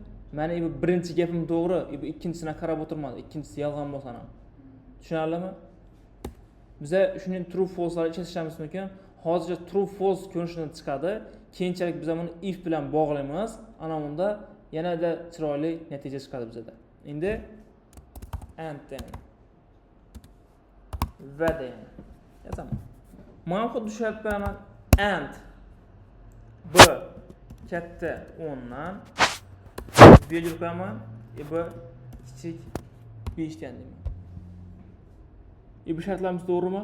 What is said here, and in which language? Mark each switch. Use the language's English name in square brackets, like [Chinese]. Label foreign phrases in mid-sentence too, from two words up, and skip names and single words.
[Uzbek] Meni bu birinchi gapim to'g'ri, bu ikkinchisini qarab o'tirmadi. Ikkinchisi yolg'on bo'lsa ham. Tushunarlimi? Biza shuning [English] true false'larni [Uzbek] ishlatishimiz mumkin. Hozircha [English] true false [Uzbek] ko'rinishini chiqadi. Keyinchalik biz buni if bilan bog'laymiz. Ana bunda yanada chiroyli natija chiqadi bizda. Endi [English] and then [Uzbek] va then yozaman. Mana xuddi shu yerda beraman and b katta 10 dan virgül qo'yaman, b kichik 5 dan deyman. Bu shartlarimiz to'g'rimi?